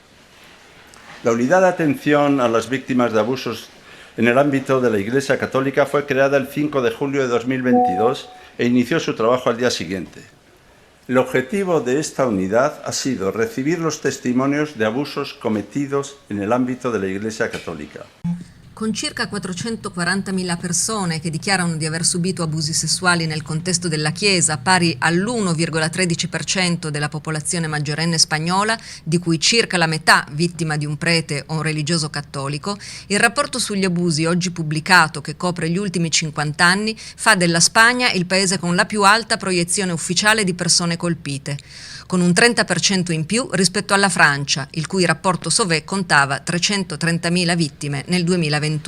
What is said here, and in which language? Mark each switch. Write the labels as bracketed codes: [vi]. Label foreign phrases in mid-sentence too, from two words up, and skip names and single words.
[es] La unidad de atención a las víctimas de abusos en el ámbito de la Iglesia Católica fue creada el 5 de julio de 2022 e inició su trabajo al día siguiente. El objetivo de esta unidad ha sido recibir los testimonios de abusos cometidos en el ámbito de la Iglesia Católica. [it] Con circa 440.000 persone che dichiarano di aver subito abusi sessuali nel contesto della Chiesa, pari all'1,13% della popolazione maggiorenne spagnola, di cui circa la metà vittima di un prete o un religioso cattolico, il rapporto sugli abusi oggi pubblicato, che copre gli ultimi 50 anni, fa della Spagna il paese con la più alta proiezione ufficiale di persone colpite, con un 30% in più rispetto alla Francia, il cui rapporto Sauvé contava 330.000 vittime nel 2021.